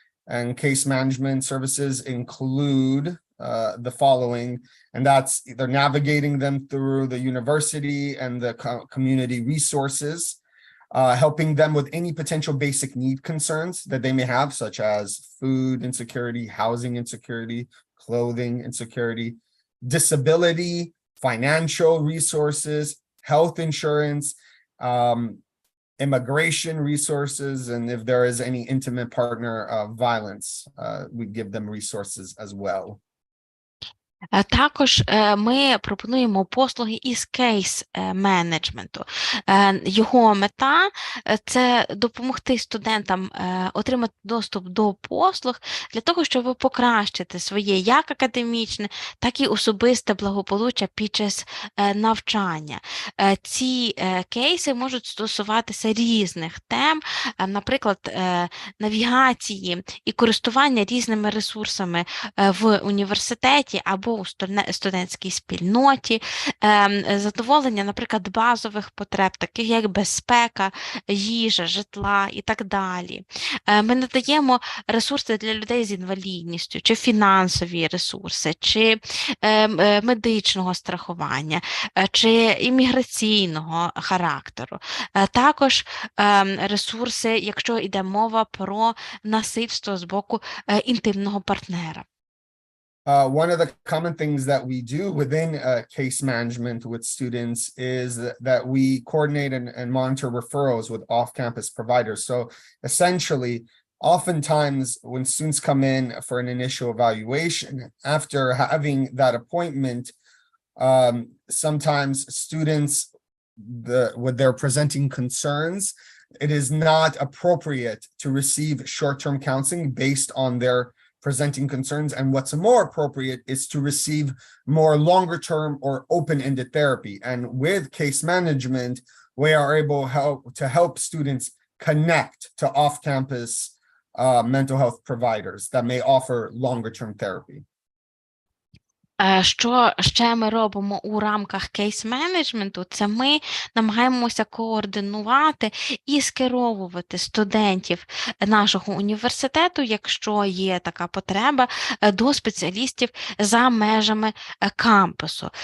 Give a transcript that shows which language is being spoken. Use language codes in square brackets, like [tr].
[en] And case management services include the following, and that's either navigating them through the university and the community resources, helping them with any potential basic need concerns that they may have, such as food insecurity, housing insecurity, clothing insecurity, disability, financial resources, health insurance, immigration resources, and if there is any intimate partner violence, we give them resources as well. [uk] Також ми пропонуємо послуги із кейс-менеджменту. Його мета – це допомогти студентам отримати доступ до послуг для того, щоб покращити своє як академічне, так і особисте благополуччя під час навчання. Ці кейси можуть стосуватися різних тем, наприклад, навігації і користування різними ресурсами в університеті або у студентській спільноті, задоволення, наприклад, базових потреб, таких як безпека, їжа, житла і так далі. Ми надаємо ресурси для людей з інвалідністю, чи фінансові ресурси, чи медичного страхування, чи імміграційного характеру. Також ресурси, якщо йде мова про насильство з боку інтимного партнера. [en] One of the common things that we do within case management with students is that we coordinate and monitor referrals with off-campus providers. So essentially, oftentimes when students come in for an initial evaluation, after having that appointment, sometimes students, with their presenting concerns, it is not appropriate to receive short-term counseling based on their presenting concerns, and what's more appropriate is to receive more longer-term or open-ended therapy. And with case management, we are able to help students connect to off-campus mental health providers that may offer longer-term therapy. [uk] Що ще ми робимо у рамках кейс-менеджменту, це ми намагаємося координувати і скеровувати студентів нашого університету, якщо є така потреба, до спеціалістів за межами кампусу.